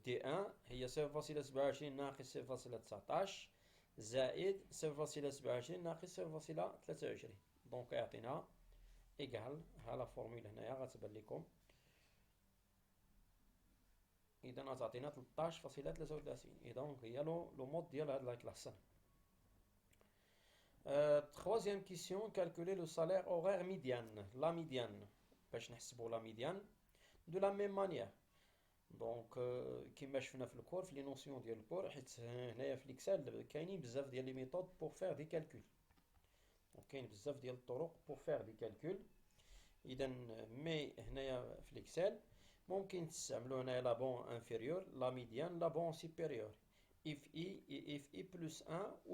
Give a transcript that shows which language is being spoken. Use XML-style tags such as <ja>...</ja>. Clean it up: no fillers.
<ar>دي 1 هي 0.27 ناقص 0.19 زائد 0.27 ناقص 0.23. دونك يعطينا إيكال، ها لا فورميل هنايا غتبان لكم. إذا غتعطينا 13.33. إذا هي لو مود ديال هاد لا كلاس.</ar> <fr>Troisième question, calculer le salaire horaire médiane. La médiane.</fr> <ar>باش نحسبوا لا ميديان</ar> <fr>de la même manière.</fr> <ar>دونك كيما شفنا في الكور في لي نوسيون ديال الكور، حيت هنايا في ليكسل كاينين بزاف ديال لي ميثود بور فير دي كالكول. دونك كاين بزاف ديال الطرق بور فير دي كالكول. اذا مي هنايا في ليكسل ممكن تستعملوا هنايا لا بون انفيريور، لا ميديان، لا بون سوبيريور، اف اي اف اي بلس 1.</ar>